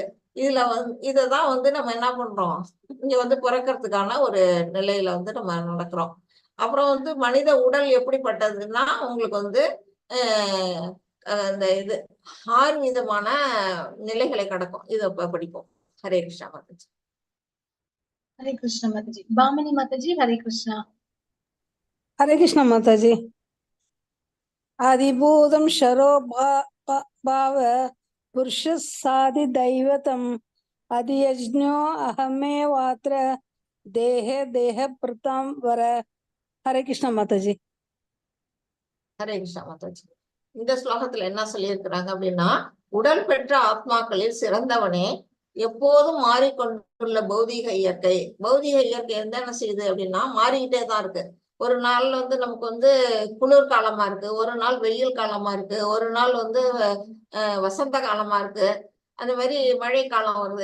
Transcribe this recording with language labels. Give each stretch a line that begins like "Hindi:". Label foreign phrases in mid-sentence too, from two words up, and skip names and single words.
Tamil: இதுல இததான் வந்து நம்ம என்ன பண்றோம், இங்க வந்து பிறக்கிறதுக்கான ஒரு நிலையில வந்து நம்ம நடக்கிறோம். அப்புறம் வந்து மனித உடல் எப்படிப்பட்டதுன்னா உங்களுக்கு வந்து இந்த இது 6 விதமான நிலைகளை கடக்கும். இத படிப்போம். ஹரே கிருஷ்ணா மாதாஜி. ஹரே கிருஷ்ணா மாதாஜி. பாமினி மாதாஜி, ஹரே கிருஷ்ணா.
Hindi: हरे कृष्ण माता जी।
Sanskrit: आदिभूतं शरो भाव पुरुष साधि दैवतम अधियज्ञो अहमेवात्र देहे देह प्रताम वर।
Hindi: हरे कृष्ण माता जी।
Tamil: ஹரே கிருஷ்ணா மாதாஜி. இந்த ஸ்லோகத்துல என்ன சொல்லியிருக்கிறாங்க அப்படின்னா, உடல் பெற்ற ஆத்மாக்களில் சிறந்தவனே, எப்போதும் மாறிக்கொண்டுள்ள பௌதீக இயற்கை. பௌதீக இயற்கை என்ன செய்யுது அப்படின்னா மாறிக்கிட்டே தான் இருக்கு. ஒரு நாள் வந்து நமக்கு வந்து குளிர் காலமா இருக்கு, ஒரு நாள் வெயில் காலமா இருக்கு, ஒரு நாள் வந்து வசந்த காலமா இருக்கு, அந்த மாதிரி மழை காலம் வருது.